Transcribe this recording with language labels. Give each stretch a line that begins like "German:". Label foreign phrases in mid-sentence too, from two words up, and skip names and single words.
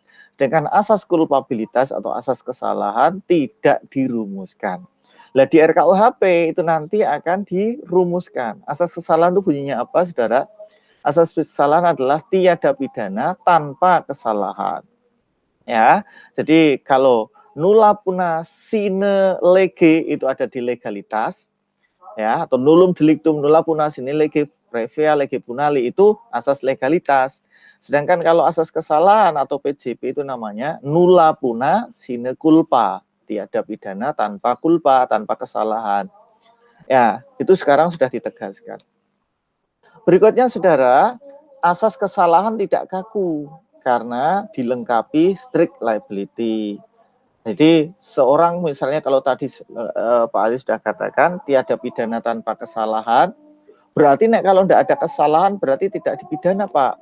Indonesian: Dengan asas kulpabilitas atau asas kesalahan tidak dirumuskan. Nah di RKUHP itu nanti akan dirumuskan. Asas kesalahan itu bunyinya apa, saudara? Asas kesalahan adalah tiada pidana tanpa kesalahan. Ya, jadi kalau
Latin: nulla puna sine lege
Indonesian: itu ada di legalitas, ya, atau
Latin: nullum delictum nulla puna sine lege previa lege punali
Indonesian: itu asas legalitas. Sedangkan kalau asas kesalahan atau PJP itu namanya
Latin: nulla puna sine culpa,
Indonesian: tiada pidana tanpa culpa, tanpa kesalahan. Ya, itu sekarang sudah ditegaskan. Berikutnya, saudara, asas kesalahan tidak kaku karena dilengkapi
English: strict liability.
Indonesian: Jadi seorang misalnya kalau tadi Pak Ali sudah katakan tiada pidana tanpa kesalahan, berarti kalau tidak ada kesalahan berarti tidak dipidana Pak.